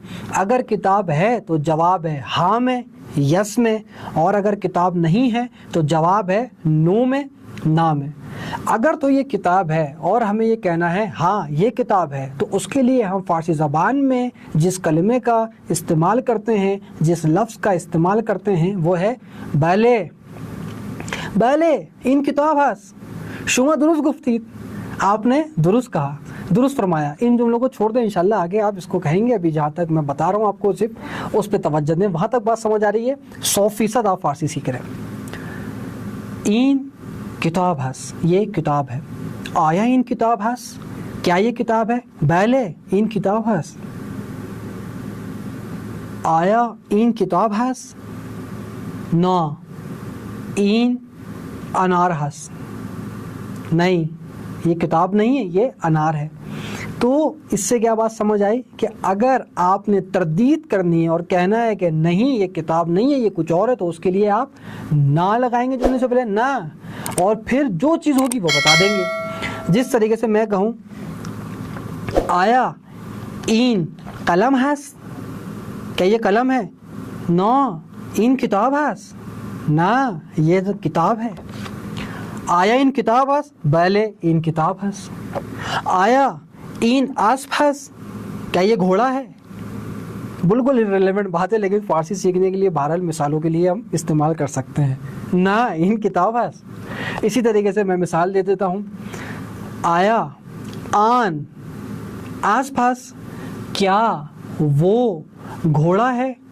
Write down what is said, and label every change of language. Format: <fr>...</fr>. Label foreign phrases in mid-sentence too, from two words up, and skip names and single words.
<ur>اگر کتاب ہے تو جواب ہے ہاں میں، یس میں، اور اگر کتاب نہیں ہے تو جواب ہے نو میں، نہ میں۔ اگر تو یہ کتاب ہے اور ہمیں یہ کہنا ہے ہاں یہ کتاب ہے، تو اس کے لیے ہم فارسی زبان میں جس کلمے کا استعمال کرتے ہیں، جس لفظ کا استعمال کرتے ہیں وہ ہے بلے۔</ur> <fa>بلے این کتاب ہس، شما درست گفتید،</fa> <ur>آپ نے درست کہا، درست فرمایا۔ ان جملوں کو چھوڑ دیں، انشاءاللہ آگے آپ اس کو کہیں گے، ابھی جہاں تک میں بتا رہا ہوں آپ کو صرف اس پہ توجہ دیں، وہاں تک بات سمجھ آ رہی ہے، 100% آپ فارسی سیکھ رہے ہیں۔</ur> <fa>این کتاب ہس،</fa> <ur>یہ کتاب ہے۔</ur> <fa>آیا این کتاب ہس،</fa> <ur>کیا یہ کتاب ہے؟</ur> <fa>بلے این کتاب ہس۔ آیا این کتاب ہس؟ نا این انار ہس،</fa> <ur>نہیں یہ کتاب نہیں ہے، یہ انار ہے۔ تو اس سے کیا بات سمجھ آئی کہ اگر آپ نے تردید کرنی ہے اور کہنا ہے کہ نہیں یہ کتاب نہیں ہے یہ کچھ اور ہے، تو اس کے لیے آپ نہ لگائیں گے جملے سے پہلے، نہ، اور پھر جو چیز ہوگی وہ بتا دیں گے۔ جس طریقے سے میں کہوں</ur> <fa>آیا این قلم ہس،</fa> <ur>کیا یہ قلم ہے؟</ur> <fa>نا این کتاب ہس،</fa> <ur>نہ یہ تو کتاب ہے۔</ur> <fa>آیا این کتاب ہس، بلے این کتاب ہس۔ آیا این اسب ہس،</fa> <ur>کیا یہ گھوڑا ہے؟ بالکل ریلیونٹ بات ہے، لیکن فارسی سیکھنے کے لیے بہرحال مثالوں کے لیے ہم استعمال کر سکتے ہیں۔</ur> <fa>نہ این کتاب ہس۔</fa> <ur>اسی طریقے سے میں مثال دے دیتا ہوں،</ur> <fa>آیا آن اسب ہس،</fa> <ur>کیا وہ گھوڑا ہے؟</ur>